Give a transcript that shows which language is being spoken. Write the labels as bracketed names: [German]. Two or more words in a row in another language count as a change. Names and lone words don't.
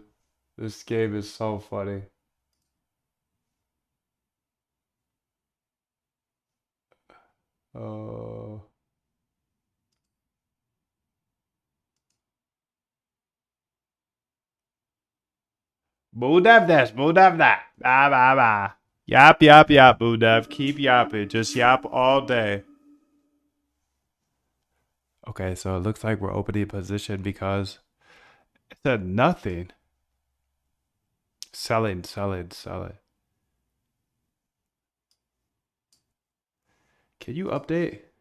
[English] This game is so funny. Oh. Moondev this, Moondev that. Bah, bah, bah. Yap, yap, yap, Moondev. Keep yapping. Just yap all day. Okay, so it looks like we're opening position because it said nothing. Selling, selling, selling. Can you update?